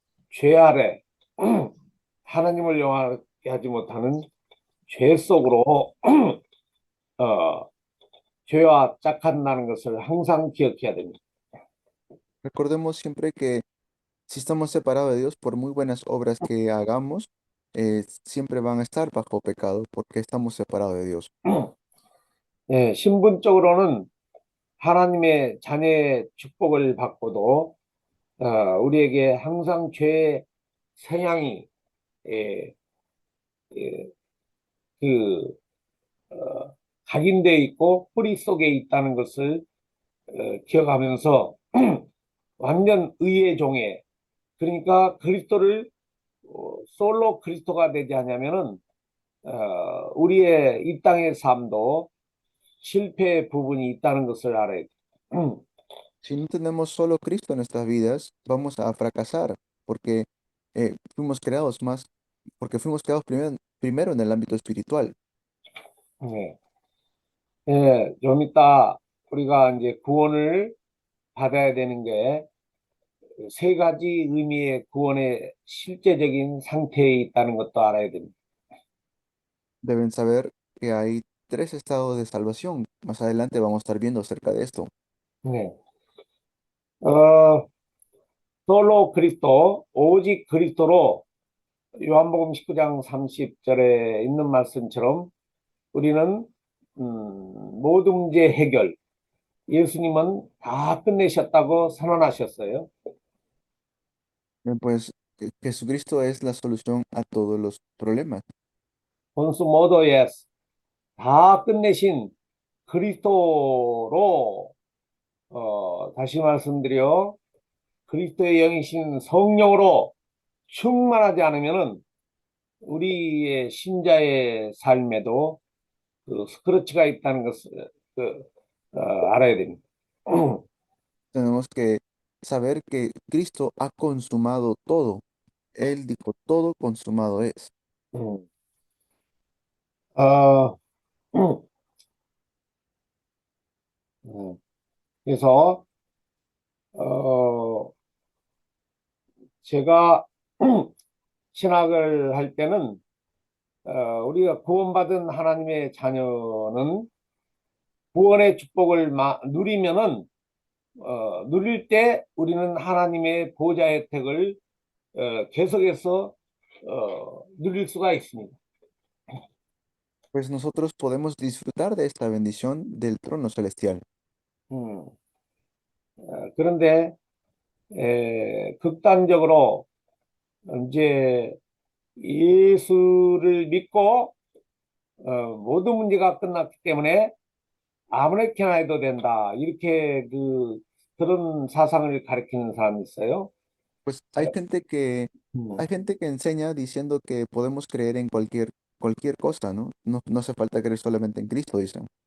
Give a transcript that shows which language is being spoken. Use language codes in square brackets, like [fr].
[ko] 죄 아래 하나님을 영화롭게 하지 못하는 죄 속으로 죄와 짝한다는 것을 항상 기억해야 됩니다. [es] Recordemos siempre que si estamos separados de Dios, por muy buenas obras que hagamos, siempre van a estar bajo pecado porque estamos separados de Dios. [ko] 예, 신분적으로는 하나님의 자녀의 축복을 받고도 우리에게 항상 죄의 성향이 에, 에, 그 각인되어 있고 뿌리 속에 있다는 것을 기억하면서 완전 의의 종에 그러니까 그리스도를 솔로 그리스도가 되지 않으면은 우리의 이 땅의 삶도 실패의 부분이 있다는 것을 알아야 돼. [es] Si no tenemos solo Cristo en nuestras vidas, vamos a fracasar porque fuimos creados más, porque fuimos creados primero en el ámbito espiritual. [ko] 네. 예, 좀 이따 우리가 이제 구원을 받아야 되는 게 세 가지 의미의 구원의 실제적인 상태에 있다는 것도 알아야 됩니다. [es] Deben saber que hay tres estados de salvación. Más adelante vamos a estar viendo acerca de esto. [ko] 네. 어, 솔로 그리스도, 오직 그리스도로 요한복음 19장 30절에 있는 말씀처럼 우리는 모든 문제 해결, 예수님은 다 끝내셨다고 선언하셨어요. [es] Pues Jesucristo es la solución a todos los problemas. [ko] 본수 모도 예스, 다 끝내신 그리스도로 다시 말씀드려 그리스도의 영이신 성령으로 충만하지 않으면은 우리의 신자의 삶에도 그 스크래치가 있다는 것을 알아야 됩니다. [es] Tenemos que saber que Cristo ha consumado todo. Él dijo, todo consumado es. 음. [ko] 어, 그래서 제가 신학을 할 때는 우리가 구원받은 하나님의 자녀는 구원의 축복을 누리면은 누릴 때 우리는 하나님의 보좌 혜택을 계속해서 누릴 수가 있습니다. [es] Pues nosotros podemos disfrutar de esta bendición del trono celestial. [ko] 그런데 극단적으로 이제 예수를 믿고 모든 문제가 끝났기 때문에 아무렇게나 해도 된다. 이렇게 그런 사상을 가리키는 사람이 있어요. [es] Pues hay gente que, 음, hay gente que enseña diciendo que podemos creer en cualquier cosa, ¿no? No hace falta creer solamente en Cristo, dicen.